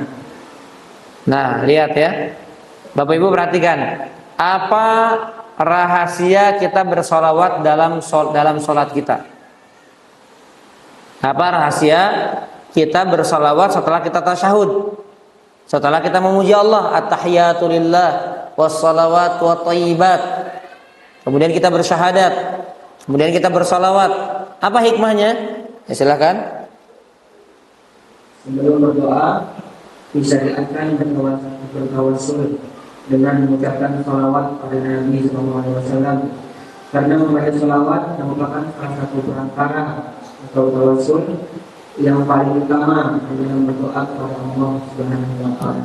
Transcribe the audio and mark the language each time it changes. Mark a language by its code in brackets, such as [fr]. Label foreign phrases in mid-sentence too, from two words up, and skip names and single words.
[id] Nah, lihat ya. Bapak Ibu perhatikan, apa rahasia kita bersolawat dalam solat kita? Apa rahasia kita bersolawat setelah kita tasyahud? Setelah kita memuji Allah, [ar] التحيات لله والصلوات والطيبات. [id] Kemudian kita bersyahadat. Kemudian kita bersolawat. Apa hikmahnya? Ya, silakan. Sebelum berdoa bisa dilakukan bertawassul dengan mengucapkan salawat pada Nabi SAW, karena membaca salawat merupakan salah satu perantara atau tawassul yang paling utama dalam berdoa kepada Allah [ar] سبحانه وتعالى.